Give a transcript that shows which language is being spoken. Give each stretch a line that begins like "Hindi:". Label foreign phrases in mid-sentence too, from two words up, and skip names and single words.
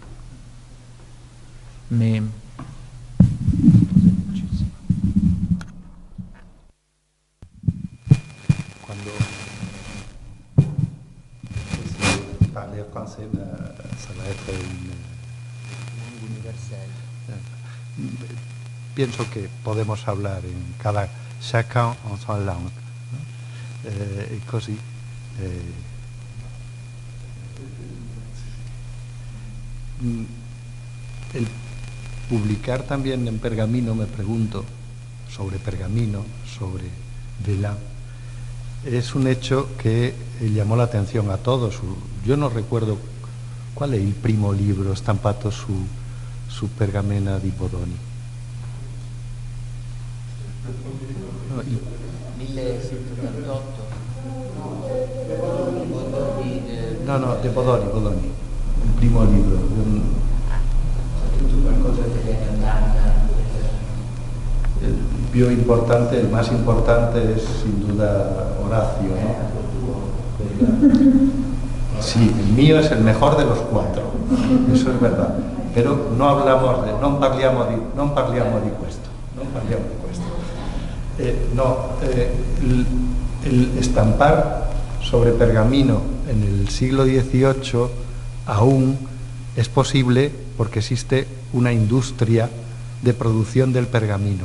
French: Mais... Parler français, ça va être universel.
Spanish: Pienso que podemos hablar en
French: chacun en son langue,
Spanish: ¿no?
Italian: E così
Spanish: el publicar también en pergamino, me pregunto, sobre pergamino, sobre Vélin, es un hecho que llamó la atención a todos. Yo no recuerdo cuál es el
Italian: primo libro stampato su pergamena di Bodoni. 1778.
Spanish: No, de Bodoni, el
Italian: primo libro.
Spanish: El
Italian: più importante,
Spanish: el más importante es sin duda Horacio, ¿no? Sí, el mío es el mejor de los cuatro, eso es verdad, pero
Italian: non parliamo di questo.
Spanish: El estampar sobre pergamino en el siglo XVIII aún es posible porque existe una industria de producción del pergamino.